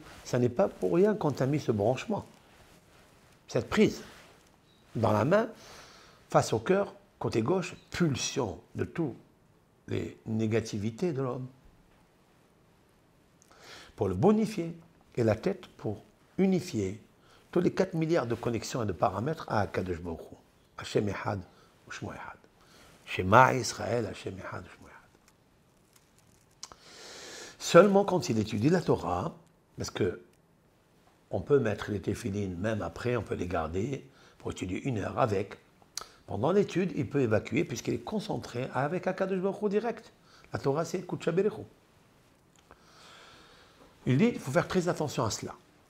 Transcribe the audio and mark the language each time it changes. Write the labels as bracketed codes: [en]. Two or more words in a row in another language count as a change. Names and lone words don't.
[fr] Ça n'est pas pour rien qu'on t'a mis ce branchement, cette prise dans la main, face au cœur, côté gauche, pulsion de toutes les négativités de l'homme, pour le bonifier, et la tête pour unifier tous les 4 milliards de connexions et de paramètres à [he] הקדוש ברוך הוא. השם אחד, ושמו אחד. שמע ישראל, השם אחד, ושמו אחד. [fr] Seulement quand il étudie la Torah, parce que on peut mettre les téphilines, même après, on peut les garder pour étudier 1 heure avec. Pendant l'étude, il peut évacuer puisqu'il est concentré avec [he] הקדוש ברוך הוא [fr] direct. La Torah, c'est [arc] קודשא בריך הוא. [fr] Il dit qu'il faut faire très attention à cela.